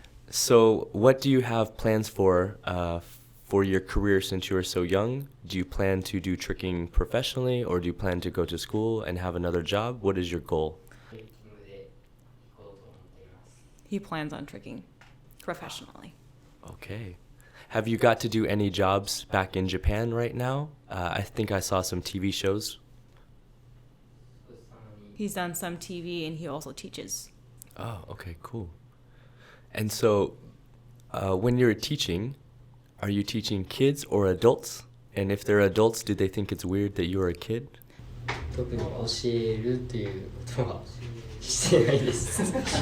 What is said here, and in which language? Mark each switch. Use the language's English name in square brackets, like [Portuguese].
[English] So what do you have plans for your career since you are so young? Do you plan to do tricking professionally, or do you plan to go to school and have another job? What is your goal? [Japanese] トレッキングで行こうと思っています [English] He plans on tricking professionally. Okay. Have you got to do any jobs back in Japan right now? I think I saw some TV shows. [Japanese] 少したまに [English] He's done some TV and he also teaches. Oh, okay, cool. And so, when you're teaching, are you teaching kids or adults? And if they're adults, do they think it's weird that you're a kid? [Japanese] 特に教えるということはしてないです